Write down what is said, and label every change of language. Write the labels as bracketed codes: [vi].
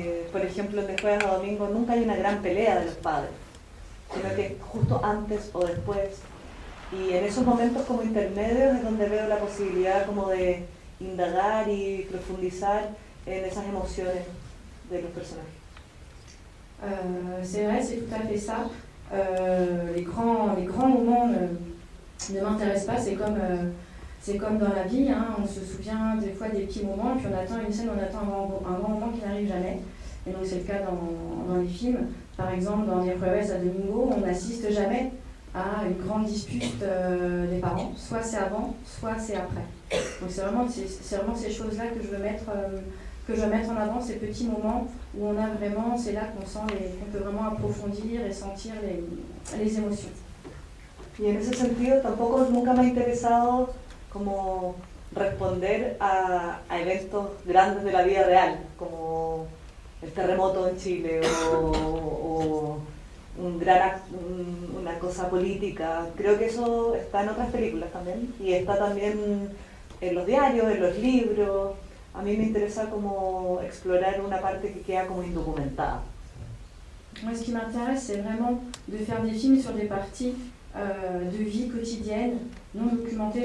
[es] Por ejemplo, en De Jueves a Domingo nunca hay una gran pelea de los padres, sino que justo antes o después. Y en esos momentos como intermedios es donde veo la posibilidad como de indagar y profundizar en esas emociones de los personajes. [fr] C'est vrai, c'est tout à fait ça. Les grands moments ne m'intéressent pas, c'est comme dans la vie, hein, on se souvient des fois des petits moments, puis on attend une scène, on attend un grand moment qui n'arrive jamais. Et donc c'est le cas dans les films. Par exemple, dans Les Jueves a Domingo, on n'assiste jamais à une grande dispute des parents. Soit c'est avant, soit c'est après. Donc c'est vraiment ces choses-là que je veux mettre en avant, ces petits moments où on a vraiment, c'est là qu'on peut vraiment approfondir et sentir les émotions. [es] Y en ese sentido tampoco nunca me ha interesado como responder a eventos grandes de la vida real, como el terremoto en Chile o una cosa política. Creo que eso está en otras películas también y está también en los diarios, en los libros. A mí me interesa como explorar una parte que queda como indocumentada. [fr] Moi, ce qui m'intéresse, c'est vraiment de faire des films sur des parties de vie quotidienne, non documentées.